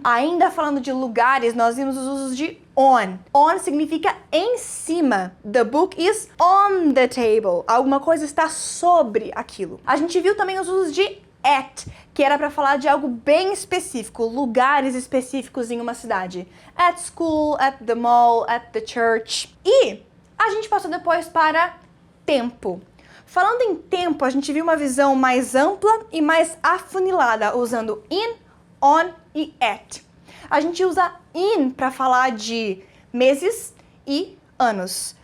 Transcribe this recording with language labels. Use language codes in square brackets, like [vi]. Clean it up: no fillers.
[pt] Ainda falando de lugares, nós vimos os usos de on. On significa em cima. [en] The book is on the table. [pt] Alguma coisa está sobre aquilo. A gente viu também os usos de at, que era para falar de algo bem específico, lugares específicos em uma cidade. [en] At school, at the mall, at the church. [pt] E a gente passou depois para tempo. Falando em tempo, a gente viu uma visão mais ampla e mais afunilada, usando in, on e at. A gente usa in para falar de meses e anos.